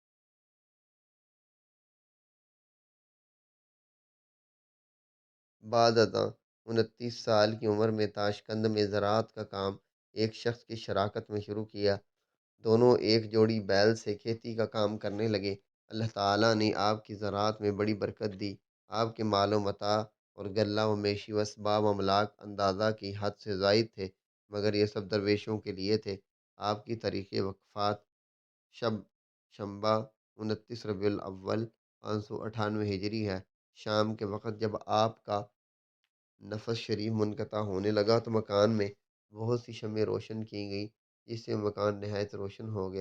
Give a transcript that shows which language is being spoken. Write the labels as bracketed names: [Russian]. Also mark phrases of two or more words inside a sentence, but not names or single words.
[Urdu] بعد ازاں 29 سال کی عمر میں تاشقند میں زراعت کا کام ایک شخص کی شراکت میں شروع کیا۔ دونوں ایک جوڑی بیل سے کھیتی کا کام کرنے لگے۔ اللہ تعالیٰ نے آپ کی زراعت میں بڑی برکت دی۔ آپ کے مال و متاع اور غلہ و میشی و اسباب و املاک اندازہ کی حد سے زائد تھے، مگر یہ سب درویشوں کے لیے تھے۔ آپ کی تاریخ وفات شب شنبہ 29 ربیع الاول 598 ہجری ہے۔ شام کے وقت جب آپ کا نفس شریف منقطع ہونے لگا تو مکان میں بہت سی شمعیں روشن کی گئیں، جس سے مکان نہایت روشن ہو گیا۔